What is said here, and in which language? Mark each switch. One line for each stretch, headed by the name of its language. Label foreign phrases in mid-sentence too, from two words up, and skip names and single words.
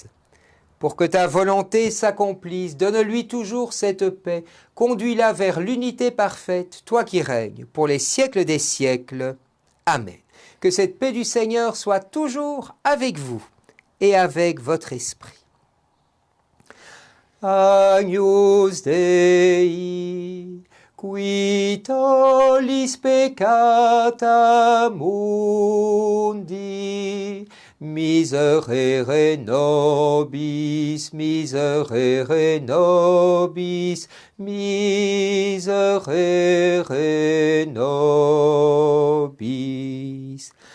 French: Pour que ta volonté s'accomplisse, donne-lui toujours cette paix, conduis-la vers l'unité parfaite, toi qui règnes pour les siècles des siècles. Amen. Que cette paix du Seigneur soit toujours avec vous et avec votre esprit.
Latin: Agnus Dei, qui tollis peccata mundi, miserere nobis, miserere nobis, miserere nobis.